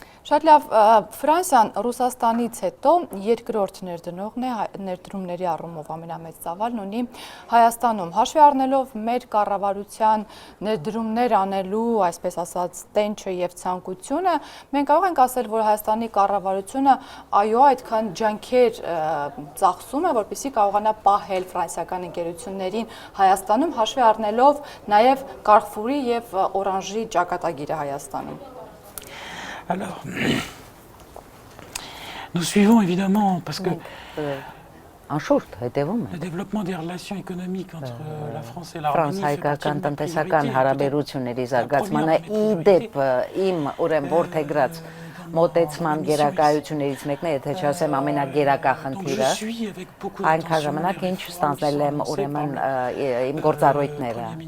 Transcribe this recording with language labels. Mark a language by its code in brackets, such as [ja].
[hy] Շատ լավ, Ֆրանսիան Ռուսաստանից հետո երկրորդ ներդնողն է, ներդրումների առումով ամենամեծ ծավալն ունի Հայաստանում։ Հաշվի առնելով մեր կառավարության ներդրումներ անելու, այսպես ասած, տենչը եւ ցանկությունը, մենք կարող ենք ասել, որ Հայաստանի կառավարությունը այո, այդքան ջանքեր ծախսում է, որպեսզի կարողանա պահել ֆրանսիական ընկերություններին Հայաստանում, հաշվի առնելով նաեւ Carrefour-ի եւ Orange-ի ճակատագիրը Հայաստանում։ [fr] Alors, nous suivons évidemment parce que le développement des relations économiques entre la France et l'Arménie fait partie de nos [hy] տնտեսական հարաբերությունների զարգացմանը իդեպ իմ ուրեմն որդեգրած մոտեցման գերակայություններից մեկն է, եթե չասեմ ամենագերակա խնդիրը, այնքան ժամանակ ինչ ստանձնել եմ ուրեմն իմ գործառույթները։